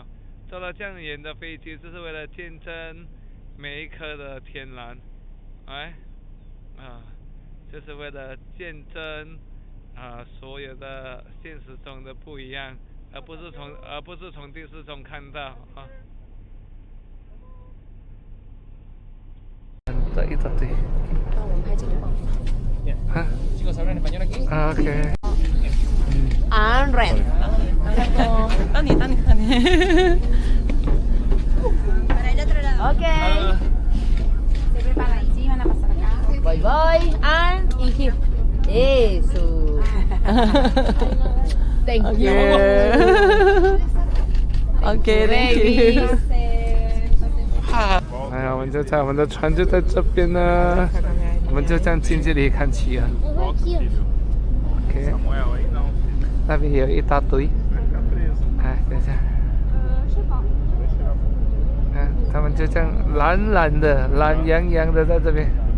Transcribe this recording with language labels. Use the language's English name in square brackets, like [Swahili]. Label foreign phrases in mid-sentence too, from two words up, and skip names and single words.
[Chinese] 坐了这样远的飞机，就是为了见证每一颗的天然，就是为了见证所有的现实中的不一样。而不是从电视中看到一大堆。那我们拍这个吧。 [Spanish] Chicos, hablan español aquí. OK。 Ren。Tani。 Para el otro lado. Ok. Se preparan y sí, van a pasar acá. Voy, y here. Eso. [English] Thank you. OK, thank you. [Chinese] 我们就在我们的船就在这边呢，我们就这样近距离看企鹅。OK， 那边有一大堆。等一下。看，他们就这样懒洋洋的在这边。